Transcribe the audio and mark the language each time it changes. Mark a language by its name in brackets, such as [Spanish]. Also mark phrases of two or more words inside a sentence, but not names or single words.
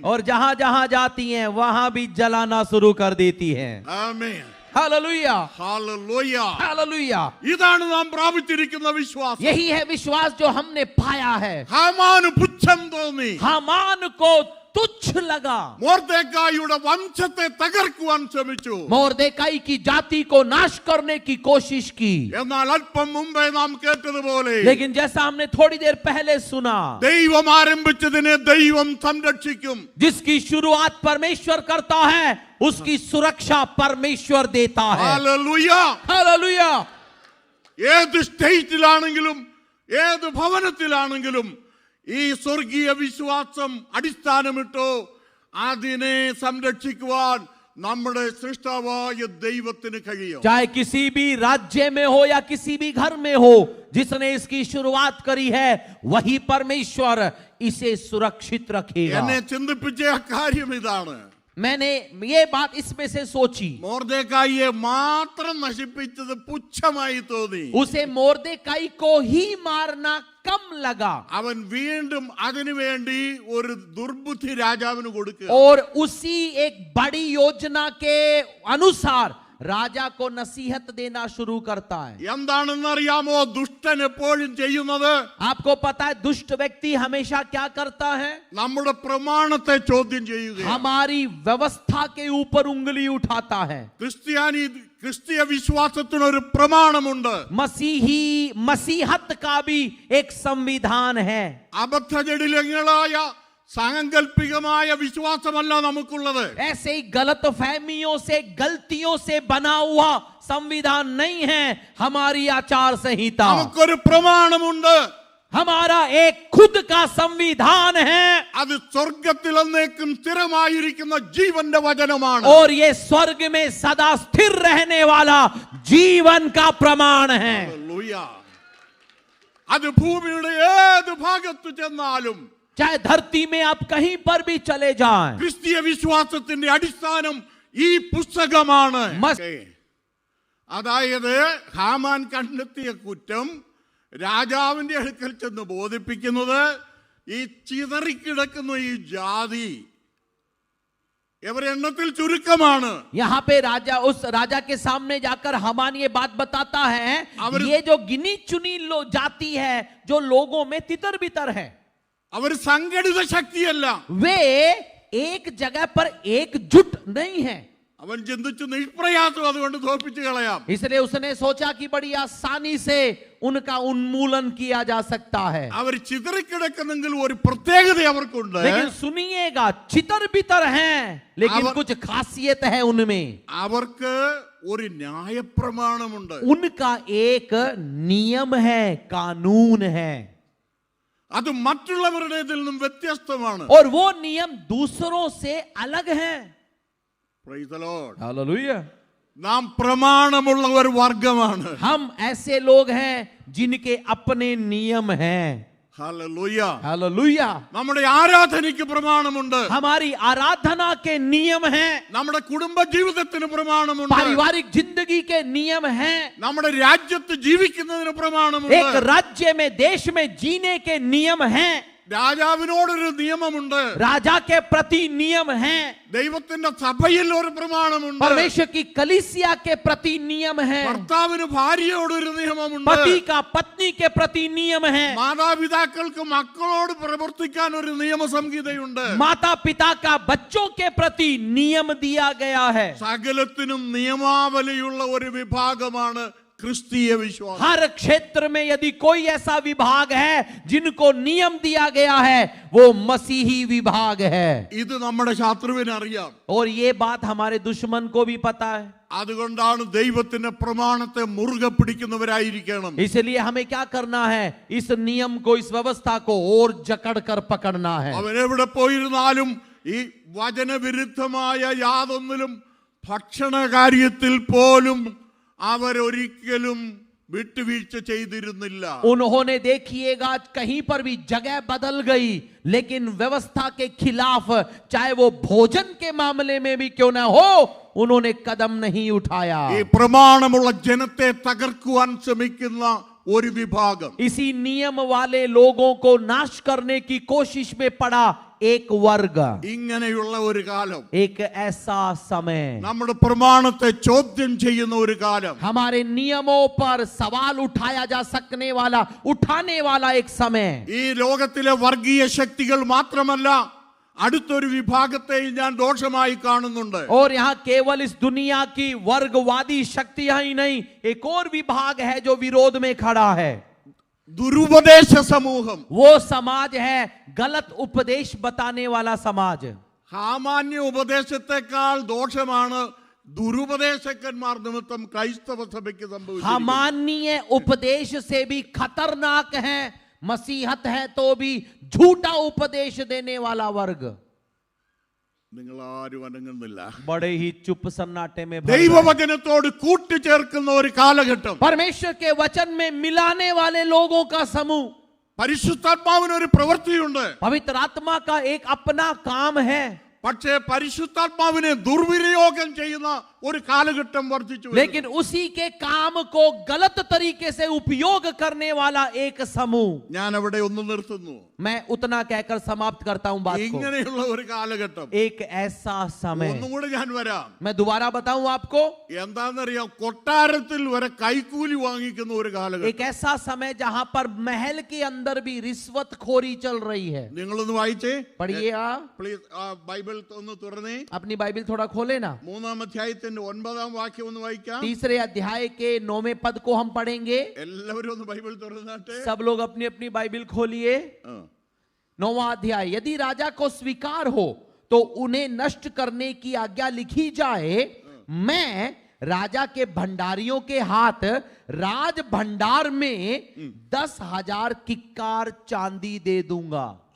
[Hindi] और जहां जहां जाती हैं वहां भी जलाना शुरू कर देती हैं. [Malayalam] ആമേൻ. [Hindi] हालेलुया. [Malayalam] ഹല്ലേലൂയ. [Hindi] हालेलुया. [Malayalam] ഇതാണ് നാം പ്രാപിച്ചിരിക്കുന്ന വിശ്വാസം. [Hindi] यही है विश्वास जो हमने पाया है. [Malayalam] ഹാമാന് പുച്ഛം തോന്നി. [Hindi] हामान को तुच्छ लगा. [Malayalam] മോർദെഖായിയുടെ വംശത്തെ തകർക്കുവാൻ ശ്രമിച്ചു. [Hindi] मोर्देकाई की जाति को नाश करने की कोशिश की. [Malayalam] എന്നാൽ അല്പം മുമ്പേ നാം കേട്ടതുപോലെ [Hindi] लेकिन जैसा हमने थोड़ी देर पहले सुना, [Malayalam] ദൈവം ആരംഭിച്ചതിനെ ദൈവം സംരക്ഷിക്കും. [Hindi] जिसकी शुरुआत परमेश्वर करता है उसकी सुरक्षा परमेश्वर देता है. [Malayalam] ഹല്ലേലൂയ. [Hindi] हालेलुया. [Malayalam] ഏത് സ്റ്റേറ്റിലാണെങ്കിലും ഏത് ഭവനത്തിലാണെങ്കിലും ഈ സ്വർഗീയ വിശ്വാസം അടിസ്ഥാനമിട്ടോ അതിനെ സംരക്ഷിക്കുവാൻ നമ്മുടെ സൃഷ്ടാവായ ദൈവത്തിന് കഴിയും. [Hindi] चाहे किसी भी राज्य में हो या किसी भी घर में हो, जिसने इसकी शुरुआत करी है वही परमेश्वर इसे सुरक्षित रखेगा। [Malayalam] എന്നെ ചിന്തിപ്പിച്ച കാര്യം ഇതാണ്. [Hindi] मैंने ये बात इसमें से सोची, [Malayalam] മോർദെഖായിയെ മാത്രം നശിപ്പിച്ചത് പുച്ഛമായി തോന്നി. [Hindi] उसे मोर्देकाई को ही मारना कम लगा [Malayalam] അവൻ വീണ്ടും അതിനുവേണ്ടി ഒരു ദുർബുദ്ധി രാജാവിന് കൊടുക്കുക. [Hindi] और उसी एक बड़ी योजना के अनुसार राजा को नसीहत देना शुरू करता है। [Malayalam] എന്താണെന്നറിയാമോ ദുഷ്ടൻ എപ്പോഴും ചെയ്യുന്നത്? [Hindi] आपको पता है दुष्ट व्यक्ति हमेशा क्या करता है? [Malayalam] നമ്മുടെ പ്രമാണത്തെ ചോദ്യം ചെയ്യുക. [Hindi] हमारी व्यवस्था के ऊपर उंगली उठाता है। [Malayalam] ക്രിസ്തീയ വിശ്വാസത്തിന് ഒരു പ്രമാണമുണ്ട്. [Hindi] मसीहत का भी एक संविधान है। [Malayalam] അബദ്ധജടിലങ്ങളായ സാങ്കല്പികമായ വിശ്വാസമല്ല നമുക്കുള്ളത്. [Hindi] ऐसे ही गलत फहमियों से गलतियों से बना हुआ संविधान नहीं है हमारी आचार संहिता। [Malayalam] നമുക്കൊരു പ്രമാണമുണ്ട്. [Hindi] हमारा एक खुद का संविधान है। [Malayalam] അത് സ്വർഗ്ഗത്തിൽ എന്നേക്കും സ്ഥിരമായിരിക്കുന്ന ജീവന്റെ വചനമാണ്. [Hindi] और ये स्वर्ग में सदा स्थिर रहने वाला जीवन का प्रमाण है। [Malayalam] ഹല്ലേലൂയ. അത് ഭൂമിയുടെ ഏത് ഭാഗത്ത് ചെന്നാലും [Hindi] चाहे धरती में आप कहीं पर भी चले जाएं, [Malayalam] ക്രിസ്തീയ വിശ്വാസത്തിന്റെ അടിസ്ഥാനം ഈ പുസ്തകമാണ്. അതായത് ഹാമാൻ കണ്ടെത്തിയ കുറ്റം രാജാവിന്റെ അടുക്കൽ ചെന്ന് ബോധിപ്പിക്കുന്നത് ഈ ചിതറിക്കിടക്കുന്ന ഈ ജാതി എവരെണ്ണത്തിൽ ചുരുക്കമാണ്. [Hindi] यहाँ पे उस राजा के सामने जाकर हमान ये बात बताता है, ये जो गिनी चुनी जाति है जो लोगों में तितर बितर है, [Malayalam] അവർ സംഘടിത ശക്തിയല്ല. [Hindi] वे एक जगह पर एकजुट नहीं है। [Malayalam] അവൻ ചിന്തിച്ചു നിഷ്പ്രയാസം അതുകൊണ്ട് തോൽപ്പിച്ചു കളയാം. [Hindi] इसलिए उसने सोचा कि बड़ी आसानी से उनका उन्मूलन किया जा सकता है। [Malayalam] അവർ ചിതറിക്കിടക്കുന്നെങ്കിൽ ഒരു പ്രത്യേകത അവർക്കുണ്ട്. [Hindi] लेकिन सुनिएगा, चितर बितर हैं लेकिन कुछ खासियत है उनमें। [Malayalam] അവർക്ക് ഒരു ന്യായപ്രമാണമുണ്ട്. [Hindi] उनका एक नियम है, कानून है, [Malayalam] അത് മറ്റുള്ളവരുടേതിൽ നിന്നും വ്യത്യസ്തമാണ്. [Hindi] और वो नियम दूसरों से अलग है। [English] Praise the Lord. [Hindi] हालेलुया। [Malayalam] നാം പ്രമാണമുള്ള ഒരു വർഗമാണ്. [Hindi] हम ऐसे लोग हैं जिनके अपने नियम हैं। [Malayalam] ഹല്ലേലൂയ. [Hindi] हालेलुया। [Malayalam] നമ്മുടെ ആരാധനയ്ക്ക് പ്രമാണമുണ്ട്. [Hindi] हमारी आराधना के नियम हैं। [Malayalam] നമ്മുടെ കുടുംബ ജീവിതത്തിന് പ്രമാണമുണ്ട്. [Hindi] पारिवारिक जिंदगी के नियम हैं। [Malayalam] നമ്മുടെ രാജ്യത്ത് ജീവിക്കുന്നതിന് പ്രമാണമുണ്ട്. [Hindi] एक राज्य में, देश में जीने के नियम हैं। [Malayalam] രാജാവിനോടൊരു നിയമമുണ്ട്. [Hindi] राजा के प्रति नियम हैं। [Malayalam] ദൈവത്തിന്റെ സഭയിൽ ഒരു പ്രമാണമുണ്ട്. [Hindi] परमेश्वर की कलीसिया के प्रति नियम है। [Malayalam] ഭർത്താവിന് ഭാര്യയോടൊരു നിയമമുണ്ട്. [Hindi] पति का पत्नी के प्रति नियम है। [Malayalam] മാതാപിതാക്കൾക്ക് മക്കളോട് പ്രവർത്തിക്കാൻ ഒരു നിയമസംഹിതയുണ്ട്. [Hindi] माता पिता का बच्चों के प्रति नियम दिया गया है। [Malayalam] സകലത്തിനും നിയമാവലിയുള്ള ഒരു വിഭാഗമാണ് ക്രിസ്തീയ വിശ്വാസം. [Hindi] हर क्षेत्र में यदि कोई ऐसा विभाग है जिनको नियम दिया गया है, वो मसीही विभाग है। [Malayalam] ഇത് നമ്മുടെ ശത്രുവിന് അറിയാം. [Hindi] और ये बात हमारे दुश्मन को भी पता है। [Malayalam] അതുകൊണ്ടാണ് ദൈവത്തിന്റെ പ്രമാണത്തെ മുറുകെ പിടിക്കുന്നവരായിരിക്കണം. [Hindi] इसलिए हमें क्या करना है? इस नियम को, इस व्यवस्था को और जकड़ कर पकड़ना है। [Malayalam] അവൻ എവിടെ പോയിരുന്നാലും ഈ വചനവിരുദ്ധമായ യാതൊന്നിലും ഭക്ഷണ കാര്യത്തിൽ പോലും അവരൊരിക്കലും വിട്ടുവീഴ്ച ചെയ്തിരുന്നില്ല. [Hindi] उन्होंने देखिएगा कहीं पर भी जगह बदल गई, लेकिन व्यवस्था के खिलाफ, चाहे वो भोजन के मामले में भी क्यों ना हो, उन्होंने कदम नहीं उठाया। [Malayalam] ഈ പ്രമാണമുള്ള ജനത്തെ തകർക്കുവാൻ ശ്രമിക്കുന്ന ഒരു വിഭാഗം, [Hindi] इसी नियम वाले लोगों को नाश करने की कोशिश में पड़ा एक वर्ग, [Malayalam] ഇങ്ങനെയുള്ള ഒരു കാലം, [Hindi] एक ऐसा समय, [Malayalam] നമ്മുടെ പ്രമാണത്തെ ചോദ്യം ചെയ്യുന്ന ഒരു കാലം, [Hindi] हमारे नियमों पर सवाल उठाया जा सकने वाला, उठाने वाला एक समय। [Malayalam] ഈ ലോകത്തിലെ വർഗീയ ശക്തികൾ മാത്രമല്ല, അടുത്തൊരു വിഭാഗത്തെയും ഞാൻ ദോഷമായി കാണുന്നുണ്ട്. [Hindi] और यहाँ केवल इस दुनिया की वर्गवादी शक्तियां ही नहीं, एक और विभाग है जो विरोध में खड़ा है। [Malayalam] ദുരുപദേശ സമൂഹം, [Hindi] वो समाज है गलत उपदेश बताने वाला समाज। [Malayalam] സാമാന്യ ഉപദേശത്തെക്കാൾ ദോഷമാണ് ദുരുപദേശകന്മാർ നിമിത്തം ക്രൈസ്തവ സഭയ്ക്ക് സംഭവിച്ചത്. [Hindi] सामान्य उपदेश से भी खतरनाक है मसीहत है तो भी झूठा उपदेश देने वाला वर्ग। [Malayalam] നിങ്ങൾ ആരും അനങ്ങുന്നില്ല. [Hindi] बड़े ही चुप सन्नाटे में भर गए। [Malayalam] ദൈവവചനത്തോട് കൂട്ടിച്ചേർക്കുന്ന ഒരു കാലഘട്ടം. [Hindi] परमेश्वर के वचन में मिलाने वाले लोगों का समूह। [Malayalam] പരിശുദ്ധാത്മാവിന് ഒരു പ്രവൃത്തിയുണ്ട്. [Hindi] पवित्र आत्मा का एक अपना काम है, [Malayalam] പക്ഷേ പരിശുദ്ധാത്മാവിനെ ദുർവിനിയോഗം ചെയ്യുന്ന ഒരു കാലഘട്ടം വർദ്ധിച്ചു. [Hindi] लेकिन उसी के काम को गलत तरीके से उपयोग करने वाला एक समूह। [Malayalam] ഞാൻ അവിടെ ഒന്ന് നിർത്തുന്നു. [Hindi] मैं उतना कहकर समाप्त करता हूं बात को। [Malayalam] ഇങ്ങനെയുള്ള ഒരു കാലഘട്ടം. [Hindi] एक ऐसा समय, [Malayalam] ഒന്നും കൂടെ ഞാൻ വരാം. [Hindi] मैं दोबारा बताऊं आपको, [Malayalam] എന്താണെന്നറിയാം, കൊട്ടാരത്തിൽ വരെ കൈക്കൂലി വാങ്ങിക്കുന്ന ഒരു കാലഘട്ടം. [Hindi] एक ऐसा समय जहां पर महल के अंदर भी रिश्वतखोरी चल रही है। [Malayalam] നിങ്ങളൊന്ന് വായിച്ചേ, [Hindi] पढ़िए आप [Malayalam] പ്ലീസ്. ബൈബിൾ ഒന്ന് തുറന്നേ. [Hindi] अपनी बाइबल थोड़ा खोले ना। [Malayalam] 3-ാം അധ്യായത്തിന്റെ 9-ാം വാക്യം ഒന്ന് വായിക്കാം. [Hindi] तीसरे अध्याय के 9वें पद को हम पढ़ेंगे। [Malayalam] എല്ലാവരും ഒന്ന് ബൈബിൾ തുറന്നാട്ടെ. [Hindi] सब लोग अपनी अपनी बाइबल खोलिए। 9वां अध्याय, यदि राजा को स्वीकार हो तो उन्हें नष्ट करने की आज्ञा लिखी जाए। मैं राजा के भंडारियों के हाथ राज भंडार में 10,000 किक्कार चांदी दे दूंगा।